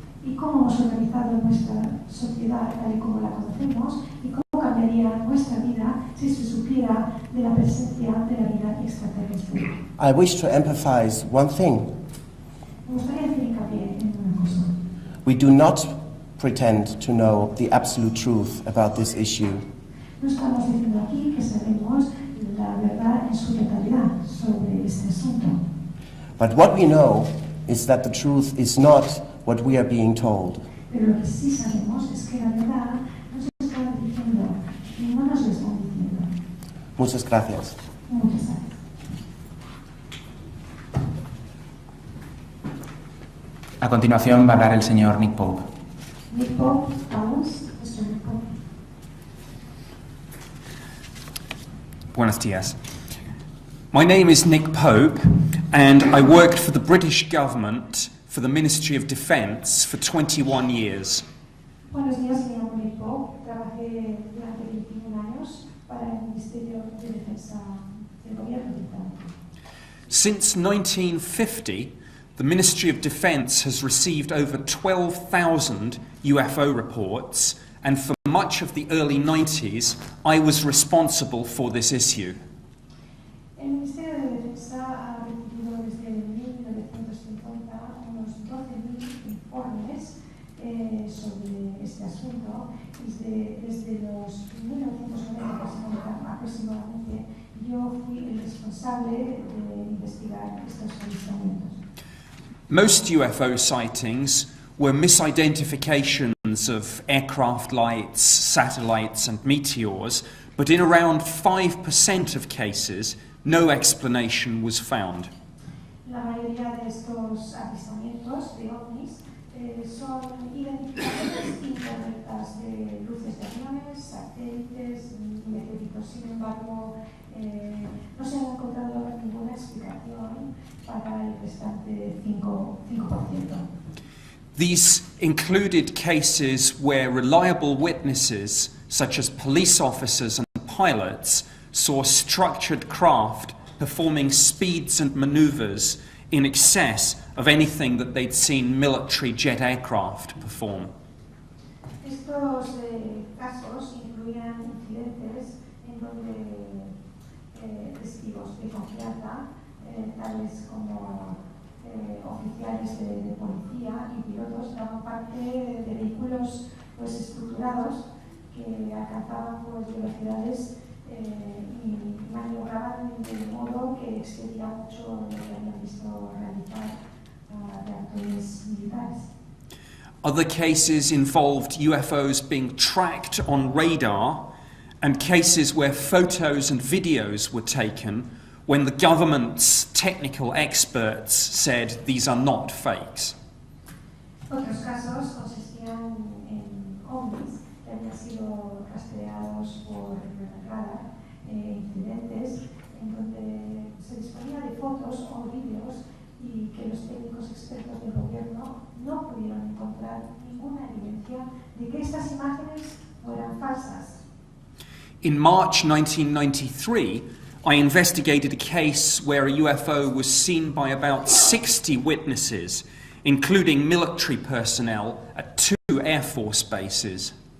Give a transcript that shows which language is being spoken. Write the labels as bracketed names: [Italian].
[Spanish] Y cómo hemos organizado nuestra sociedad tal y como la conocemos y cómo cambiaría nuestra vida si se supiera de la presencia de la vida extraterrestre. [English] I wish to emphasize one thing. [Spanish] Me gustaría hacer hincapié en una cosa. [English] We do not pretend to know the absolute truth about this issue. [Spanish] No estamos diciendo aquí que sabemos la verdad en su totalidad sobre este asunto. [English] But what we know is that the truth is not what we are being told. [Spanish] Pero lo que sí sabemos es que la verdad nos está diciendo y no nos lo están diciendo. Muchas gracias. Muchas gracias. A continuación va a hablar el señor Nick Pope. Nick Pope, vamos, Mr. Nick Pope. Buenos dias. [English] My name is Nick Pope, and I worked for the British government for the Ministry of Defence for 21 years. [Spanish] Buenos días, me llamo Nick Pope. Trabajé durante 21 años para el Ministerio de Defensa del Gobierno británico. [English] Since 1950, the Ministry of Defence has received over 12,000 UFO reports, and for much of the early 90s, I was responsible for this issue. [Spanish] El Ministerio de Defensa ha recibido desde 1950 unos 12.000 informes sobre este asunto y desde los 1990 aproximadamente yo fui el responsable de investigar estos avistamientos. [English] Most UFO sightings were misidentifications of aircraft lights, satellites and meteors, but in around 5% of cases, no explanation was found. [Spanish] La mayoría de estos avistamientos de ovnis son identificaciones incorrectas de luces de aviones, satélites y meteoritos. Sin embargo, no se ha encontrado ninguna explicación para el restante 5%. [English] These included cases where reliable witnesses, such as police officers and pilots, saw structured craft performing speeds and maneuvers in excess of anything that they'd seen military jet aircraft perform. [Spanish] Estos casos incluían incidentes en donde testigos de confianza, tales como oficiales de policía y pilotos, daban parte de vehículos estructurados que alcanzaban pues, velocidades y maniobraban de modo que excedía mucho lo que habían visto realizar reactores militares. [English] Other cases involved UFOs being tracked on radar, and cases where photos and videos were taken when the government's technical experts said these are not fakes. [Spanish] Otros casos consistían en ovnis que habían sido rastreados por radar, incidentes en donde se disponía de fotos o vídeos y que los técnicos expertos del gobierno no pudieron encontrar ninguna evidencia de que estas imágenes fueran falsas. [English] In March 1993, I investigated a case where a UFO was seen by about 60 witnesses, including military personnel at 2 Air Force bases.